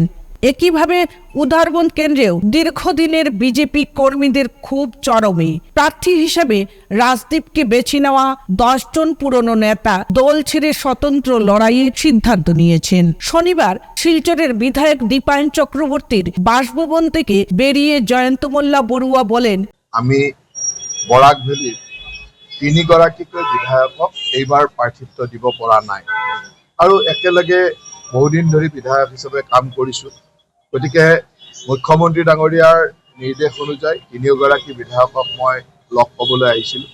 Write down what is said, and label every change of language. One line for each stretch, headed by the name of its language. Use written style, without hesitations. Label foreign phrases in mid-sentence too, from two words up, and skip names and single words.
Bangla: একইভাবে উদারবন্দ কেন্দ্রেও দীর্ঘদিনের বিজেপি কর্মীদের খুব চরমে। প্রার্থী হিসেবে রাজদীপকে বেছে নেওয়া 10 জন পুরনো নেতা দল ছেড়ে স্বতন্ত্র লড়াইয়ের সিদ্ধান্ত নিয়েছেন। শনিবার শিলচরের বিধায়ক দীপায়ন চক্রবর্তীর বাসভবন থেকে বেরিয়ে জয়ন্ত মোল্লা বড়ুয়া বলেন,
Assamese: আমি বৰাক ভেলীৰ 3 গৰাকীকৈ বিধায়কক এইবাৰ প্ৰাৰ্থিত্ব দিব পৰা নাই আৰু একেলগে বহুদিন ধৰি বিধায়ক হিচাপে কাম কৰিছোঁ। গতিকে মুখ্যমন্ত্ৰী ডাঙৰীয়াৰ নিৰ্দেশ অনুযায়ী 3 গৰাকী বিধায়কক মই লগ পাবলৈ আহিছিলোঁ।